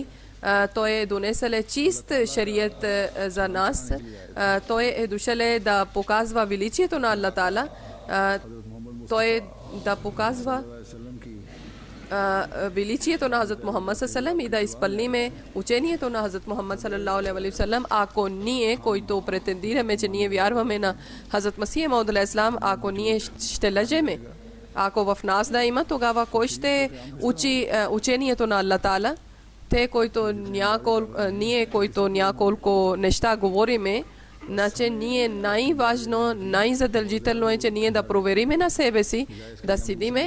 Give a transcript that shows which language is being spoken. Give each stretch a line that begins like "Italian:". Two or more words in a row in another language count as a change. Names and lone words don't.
Bulgarian: Той е донесъл чист шарият за нас. Той е дошъл да показва величието на Аллах Таала. Той е да показва величието на Хазрат Мухаммад салалалаху и да изпълниме учението на Хазрат Мухаммад
Arabic: صلى الله عليه وسلم.
Bulgarian: Ако ние, които претендираме, че ние вярваме на Хазрат Масих Мауд алейхиссалам, ако ние ще лъжеме, ако в нас да има, тогава кой ще учи учението на Аллах Таала? Ние, които няколко неща говориме, значи ние най-важно, най-задължително е, че ние да провериме на себе си, да седиме.